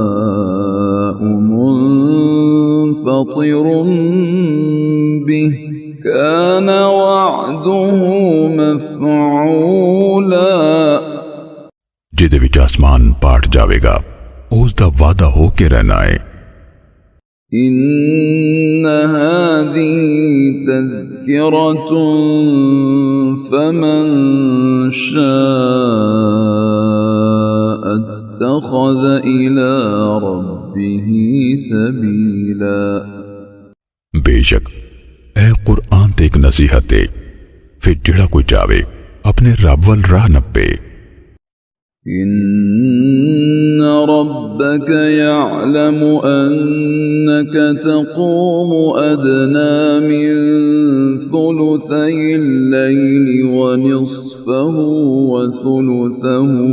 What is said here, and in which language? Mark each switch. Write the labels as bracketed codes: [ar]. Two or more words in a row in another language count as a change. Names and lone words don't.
[ar] السماء منفطر به كان وعده مفعولا [pa] ਜਿਹਦੇ ਵਿੱਚ ਆਸਮਾਨ ਪਾਟ ਜਾਵੇਗਾ ਉਸ ਦਾ ਵਾਅਦਾ ਹੋ ਕੇ ਰਹਿਣਾ ਹੈ। [ar] إن هذه تذكرة فمن شاء اتخذ إلى ربه سبيلا [pa] ਬੇਸ਼ਕ ਏ ਕੁਰਾਨ ਤੇ ਇੱਕ ਨਸੀਹਤ ਹੈ, ਫਿਰ ਜਿਹੜਾ ਕੋਈ ਚਾਹੇ ਆਪਣੇ ਰੱਬ ਵੱਲ ਰਾਹ ਨੱਪੇ। [ar] إن ربك يعلم أنك تقوم أدنى من ثلثي الليل ونصفه وثلثه